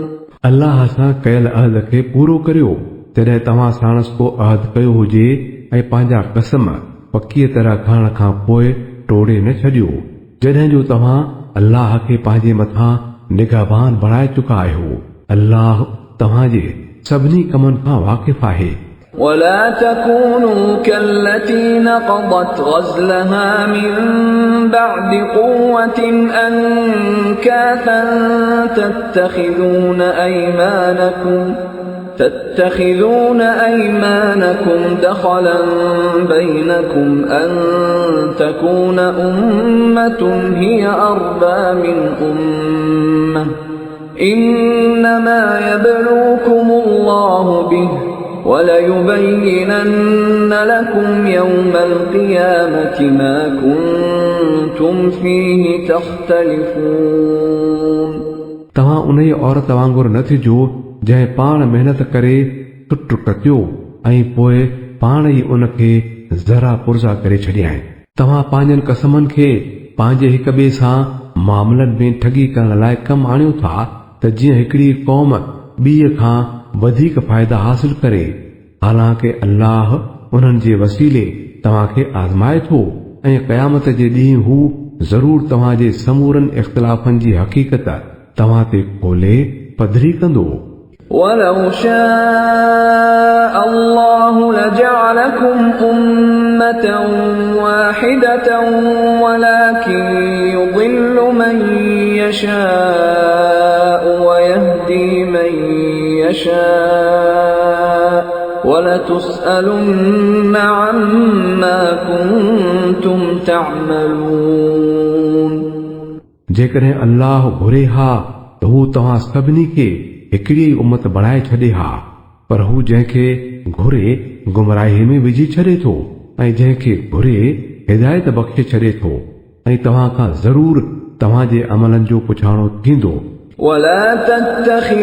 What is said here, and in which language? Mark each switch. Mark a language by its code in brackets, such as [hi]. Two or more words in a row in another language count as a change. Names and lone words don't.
[sd] अल्लाह सां कयल अहद खे पूरो करियो तॾहिं तव्हां साणस को अहद कयो हुजे ऐं पंहिंजा कसम पकीअ तरह खणण खां पोइ टोड़े न छॾियो जॾहिं जो तव्हां अल्लाह खे पंहिंजे मथां निगाहबान बणाए चुका आहियो अल्लाह तव्हांजे सभिनी कमनि खां वाक़िफ़ आहे [ar] ولا تكونوا كالتي نقضت غزلها من بعد قوة أنكاثا تتخذون أيمانكم دخلا بينكم أن تكون أمة هي أربى من أمة إنما يبلوكم الله به وليبينن لكم يوم القيامة ما كنتم فيه تختلفون [sd] तव्हां उन औरत वांगुरु न थिजो जंहिं पाण महिनत करे टुट कटियो ऐं पोइ पाण ई उन खे ज़रा पुर्जा करे छॾिया तव्हां पंहिंजनि कसमनि खे पंहिंजे हिक ॿिए सां मामलनि में ठगी करण लाइ कमु आणियो था त जीअं हिकिड़ी क़ौम ॿीअ खां वधीक फ़ाइदा हासिल करे हालांकि अल्लाह उन्हनि जे वसीले तव्हांखे आज़माए थो ऐं क़यामत जे ॾींहुं हू ज़रूर तव्हांजे समूरनि इख़्तिलाफ़नि जी हक़ीक़त तव्हां ते खोले पधरी कंदो [ar] ولو شاء الله لجعلكم أمة واحدة ولكن يضل من يشاء ويهدي من يشاء ولتسألن عما كنتم تعملون [sd] जेकॾहिं अल्लाह घुरे हा त हू तव्हां सभिनी खे हिकिड़ी उम्मत बणाए छॾे हा पर हू जंहिंखे घुरे गुमराही में विझी छॾे थो ऐं जंहिंखे घुरे हिदायत बख़्शे छॾे थो ऐं तव्हां खां ज़रूर तव्हांजे अमलनि जो पुछाणो थींदो